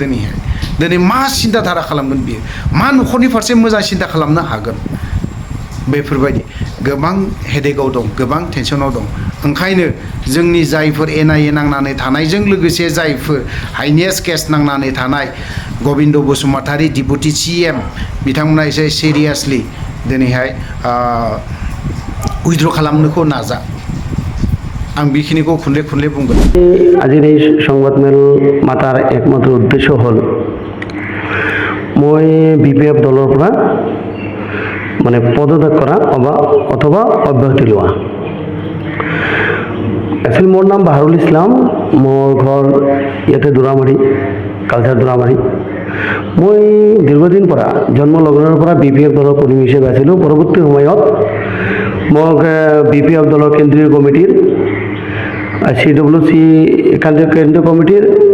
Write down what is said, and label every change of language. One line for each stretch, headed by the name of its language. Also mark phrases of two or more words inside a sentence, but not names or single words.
Bodo: दिनैहाय दिनै मा सिन्था धारा खालामगोन बियो मा न'खरनि फारसे मोजां सिन्था खालामनो हागोन बेफोरबायदि गोबां हेडेकआव दं गोबां टेनसनाव दं ओंखायनो जोंनि जायफोर एनआइए नांनानै थानायजों लोगोसे जायफोर हाइनेस केस नांनानै थानाय गबिन्द बसुमतारी डिपुटि CM बिथांमोना एसे सिरियासलि दिनैहाय उइथ्र' खालामनोखौ नाजा आं बेखिनिखौ खुनले खुनले बुंगोन
Assamese: আজিৰ এই সংবাদমেল মাতাৰ একমাত্ৰ উদ্দেশ্য হ'ল মই BPF দলৰ পৰা মানে পদত্যাগ কৰা অথবা অব্যাহতি লোৱা একচুৱেলি মোৰ নাম বাহাৰুল ইছলাম মোৰ ঘৰ ইয়াতে দোৰামাৰী কালচাৰ দোৰামাৰী মই দীৰ্ঘদিন পৰা জন্ম লগ্নৰ পৰা BPF দলৰ কৰ্মী হিচাপে আছিলোঁ পৰৱৰ্তী সময়ত মোক BPF দলৰ কেন্দ্ৰীয় কমিটিৰ CWC কেন্দ্ৰীয় কমিটিৰ